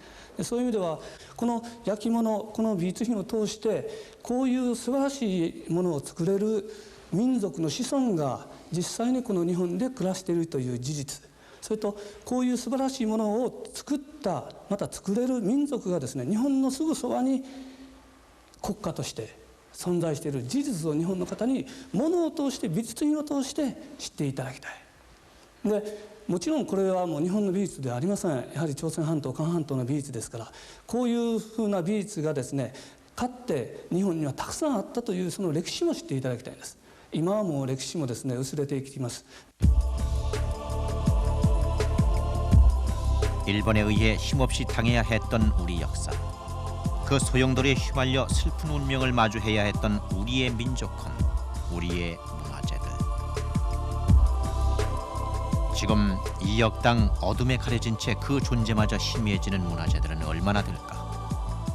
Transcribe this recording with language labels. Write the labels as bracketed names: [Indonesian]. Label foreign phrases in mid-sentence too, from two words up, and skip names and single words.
[Japanese] でそういう意味ではこの焼き物この美術品を通してこういう素晴らしいものを作れる民族の子孫が実際にこの日本で暮らしているという事実、それとこういう素晴らしいものを作ったまた作れる民族がですね、日本のすぐそばに国家として存在している事実を日本の方に物を通して美術品を通して知っていただきたい。でもちろんこれはもう日本の美術ではありません。やはり朝鮮半島韓半島の美術ですから、こういうふうな美術がですねかって日本にはたくさんあったというその歴史も知っていただきたいんです。今はもう歴史もですね薄れていきます。 [Korean] 일본에 의해 힘없이 당해야 했던 우리 역사, 그 소용돌이에 휘말려 슬픈 운명을 마주해야 했던 우리의 민족혼, 우리의 문화재들. 지금 이 역당 어둠에 가려진 채 그 존재마저 희미해지는 문화재들은 얼마나 될까?